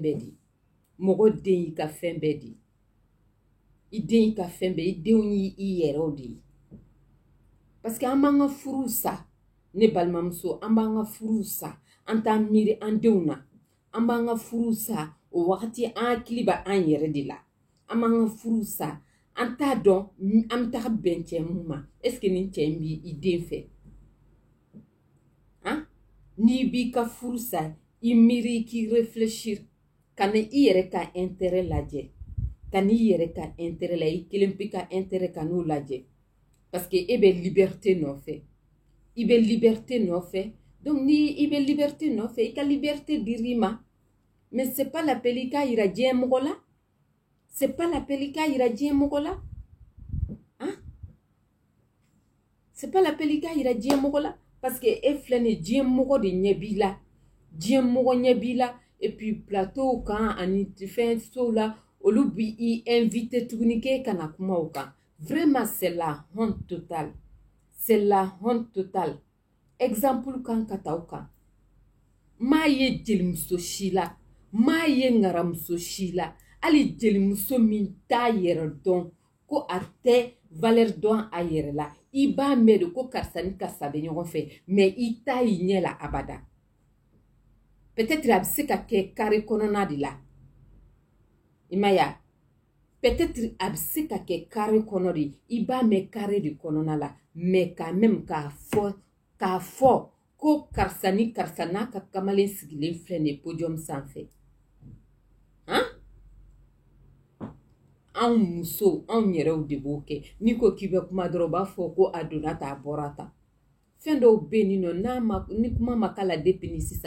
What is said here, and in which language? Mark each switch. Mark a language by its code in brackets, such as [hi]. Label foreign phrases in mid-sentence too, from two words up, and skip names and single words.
[bm] bɛɛ de mɔgɔ den y'i ka fɛn bɛɛ de i den y'i ka fɛn bɛɛ i denw y'i yɛrɛw de ye parce que an b'an ka furuw sa ne balimamuso an b'an ka furuw sa an t'an miiri an denw na an b'an ka furuw sa o wagati an hakili bɛ an yɛrɛ de la an b'an ka furuw sa an t'a dɔn an bɛ taga bɛn cɛ mun ma [fr] est ce que [bm] nin cɛ in b'i den fɛ han n'i b'i ka furu sa i miiri k'i réfléchir ka na i yɛrɛ ka intérêt lajɛ ka n'i yɛrɛ ka intérêt la i kelen pe ka intérêt ka n'o lajɛ parce que e bɛ liberté nɔfɛ i bɛ liberté nɔfɛ donc ni i bɛ liberté nɔfɛ i ka liberté dir'i ma [fr] mais c'est pas l'appel [bm] i k'a yira diɲɛ mɔgɔ la [fr] c'est pas l'appel [bm] i k'a yira diɲɛ mɔgɔ la hein [fr] c'est pas l'appel [bm] i k'a yira diɲɛ mɔgɔ la parce que e filɛ nin diɲɛ mɔgɔ de ɲɛ b'i la diɲɛ mɔgɔ ɲɛ b'i la [fr] et puis [bm] plateau kan ani fɛn sow la olu b'i invité tuguni k'e kana kuma o kan [fr] vraiment c'est la honte totale c'est la honte totale [bm] exemple kan ka ta o kan m'a ye jelimuso si la m'a ye ŋaramuso si la hali jelimuso min t'a yɛrɛ dɔn ko a tɛ valeur dɔn a yɛrɛ la i b'a mɛn de ko karisa ni karisa bɛ ɲɔgɔn fɛ mais i t'a y'i ɲɛ la abada peut-être a bɛ se ka kɛ carré kɔnɔna de la i ma ye peut-être a bɛ se ka kɛ carré kɔnɔ de i b'a mɛn carré de kɔnɔna la [fr] mais quand même [bm] k'a fɔ ko karisa ni karisa n'a ka kamalen sigilen filɛ nin ye podium sanfɛ han anw musow anw yɛrɛw de b'o kɛ n'i ko k'i bɛ kuma dɔrɔn u b'a fɔ ko a donna tan a bɔra tan fɛn dɔw bɛ yen nɔ ni kuma ma k'a la depuis ni sisan